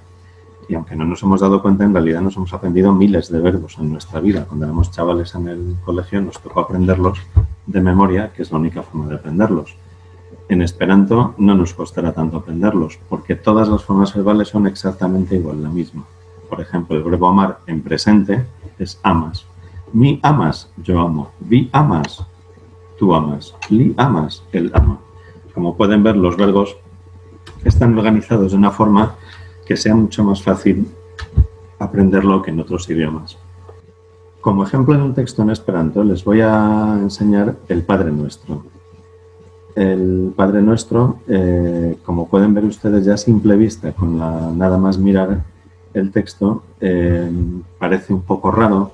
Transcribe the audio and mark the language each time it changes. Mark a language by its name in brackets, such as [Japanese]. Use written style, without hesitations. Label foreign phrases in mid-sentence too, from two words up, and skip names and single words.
[Spanish] Y aunque no nos hemos dado cuenta, en realidad nos hemos aprendido miles de verbos en nuestra vida. Cuando éramos chavales en el colegio nos tocó aprenderlos de memoria, que es la única forma de aprenderlos. En Esperanto no nos costará tanto aprenderlos, porque todas las formas verbales son exactamente igual, la misma. Por ejemplo, el verbo amar en presente es amas. [Esperanto] Mi amas, [Spanish] yo amo. [Esperanto] Vi amas, [Spanish] tú amas. [Esperanto] Li amas, [Spanish] él ama. Como pueden ver, los verbos están organizados de una forma que sea mucho más fácil aprenderlo que en otros idiomas. Como ejemplo en un texto en Esperanto les voy a enseñar el Padre Nuestro. El Padre Nuestro, como pueden ver ustedes ya a simple vista, con nada más mirar el texto, parece un poco raro.